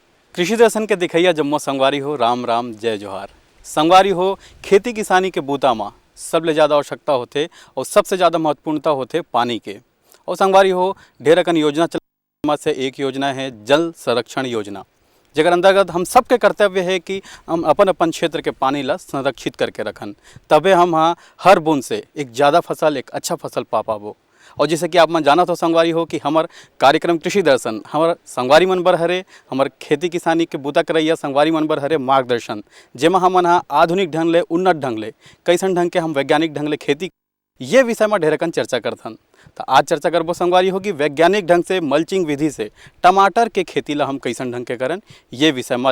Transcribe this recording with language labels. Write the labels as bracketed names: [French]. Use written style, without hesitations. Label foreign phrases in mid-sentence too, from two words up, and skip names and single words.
[Chhattisgarhi] कृषि दर्शन के दिखैया जम्मो संगवारी हो, राम राम जय जोहार। संगवारी हो, खेती किसानी के बूता में सबले ज़्यादा आवश्यकता होते और सबसे ज़्यादा महत्वपूर्णता होते पानी के। और संगवारी हो, ढेर अकन योजना चल से एक योजना है जल संरक्षण योजना, जेकर अंतर्गत हम सबके कर्तव्य है कि हम अपन अपन क्षेत्र के पानी ला संरक्षित करके रखन, तबे हम हाँ हर बूंद से एक ज़्यादा फसल, एक अच्छा फसल पा पाबो। और जैसे कि आप मन जाना तो संगवारी हो कि हमार कार्यक्रम कृषि दर्शन हमार संगवारी मन बर हरे, हमार खेती किसानी के बूता करैया संगवारी मन बर हरे मार्गदर्शन, जेमा हमन हाँ आधुनिक ढंग ले, उन्नत ढंग ले, कैसन ढंग के हम वैज्ञानिक ढंग ले खेती ये विषय में ढेरकन चर्चा करथन। तो आज चर्चा करबो संगवारी होगी वैज्ञानिक ढंग से मल्चिंग विधि से टमाटर के खेती ला हम कैसन ढंग के करन ये विषय में।